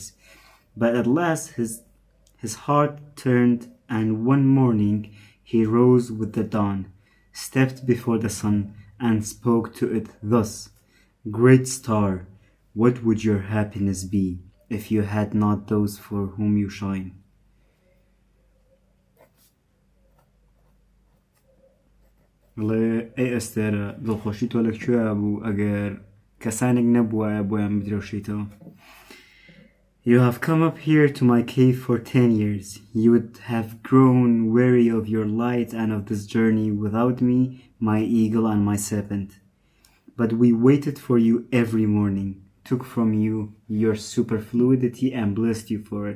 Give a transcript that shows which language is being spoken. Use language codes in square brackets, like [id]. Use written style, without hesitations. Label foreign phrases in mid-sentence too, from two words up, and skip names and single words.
[en] But at last his heart turned, and one morning he rose with the dawn, stepped before the sun, and spoke to it thus: "Great star, what would your happiness be if you had not those for whom you shine?" [ckb] ئەی ئەستێرە دڵخۆشی تۆ لەکوێ بوو ئەگەر کەسانێک نەبووایە بۆیان بدرێوشیتەوە. [en] You have come up here to my cave for 10 years. You would have grown weary of your light and of this journey without me, my eagle and my serpent. But we waited for you every morning, took from you your superfluity and blessed you for it.